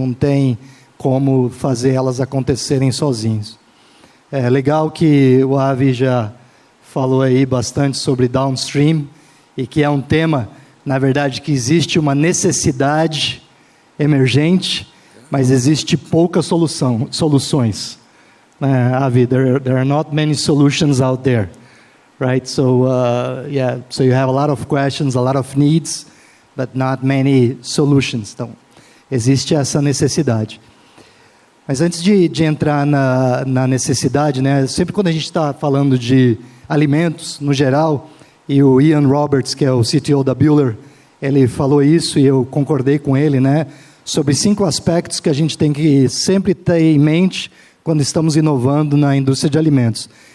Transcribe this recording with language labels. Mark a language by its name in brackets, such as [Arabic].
[Portuguese] Não tem como fazer elas acontecerem sozinhos. É legal que o Avi já falou aí bastante sobre downstream, e que é um tema, na verdade, que existe uma necessidade emergente, mas existe poucas soluções. [English] Avi, there are not many solutions out there, right? So, so you have a lot of questions, a lot of needs, but not many solutions. [Portuguese] Então, existe essa necessidade. Mas antes de entrar na necessidade, né, sempre quando a gente está falando de alimentos, no geral, e o Ian Roberts, que é o CTO da Bühler, ele falou isso e eu concordei com ele, né, sobre 5 aspectos que a gente tem que sempre ter em mente quando estamos inovando na indústria de alimentos.